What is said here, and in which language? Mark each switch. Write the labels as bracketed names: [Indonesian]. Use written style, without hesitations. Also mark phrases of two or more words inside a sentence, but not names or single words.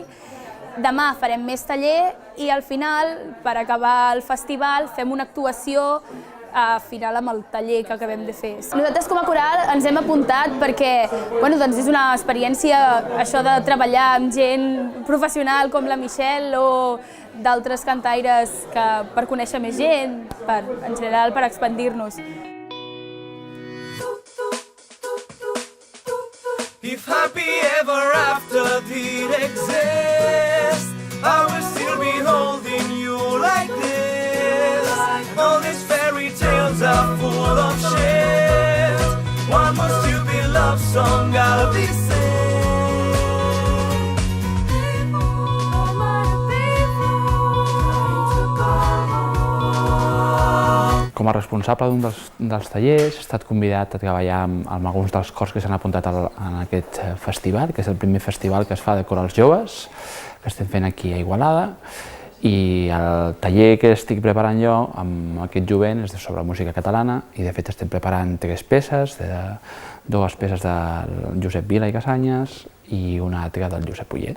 [Catalan] Demà farem més taller i al final, per acabar el festival, fem una actuació final amb el taller que acabem de fer. Nosaltres com a coral ens hem apuntat perquè és una experiència això de treballar amb gent professional com la Michelle o d'altres cantaires per conèixer més gent, en general per expandir-nos. [English] If happy ever after did exist, I will still be holding you like this. All these fairy tales are full of shit. One more stupid love song I'll be singing. [Catalan] Com a responsable d'un dels tallers he estat convidat a treballar amb alguns dels cors que s'han apuntat en aquest festival, que és el primer festival que es fa de corals joves, que estem fent aquí a Igualada, i el taller que estic preparant jo amb aquest jovent és sobre música catalana i de fet estem preparant 3 peces, 2 peces del Josep Vila i Casanyes i una altra del Josep Oller.